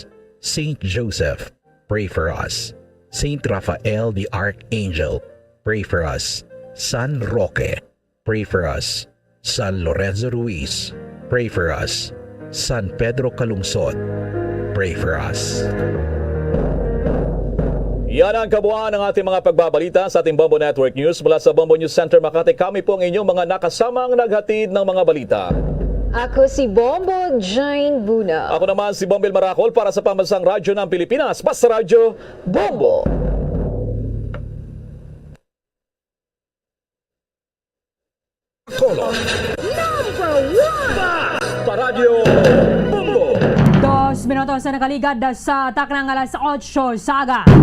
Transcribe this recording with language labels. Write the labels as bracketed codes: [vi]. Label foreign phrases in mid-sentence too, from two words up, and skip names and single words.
[en] Saint Joseph, pray for us. Saint Raphael the Archangel, pray for us. San Roque, pray for us. San Lorenzo Ruiz, pray for us. San Pedro Calungsod, pray for us. [tl] Yan ang kabuuan ng ating mga pagbabalita sa ating Bombo Network News. Mula sa Bombo News Center Makati, kami po ang inyong mga nakasamang naghatid ng mga balita. Ako si Bombo Jane Buna. Ako naman si Bombel Maracol para sa Pambansang Radyo ng Pilipinas. Basta Radyo, Bombo! Basta Radyo, Bombo! [hil] 2 minutos na nakaligad sa taknang alas 8 saga.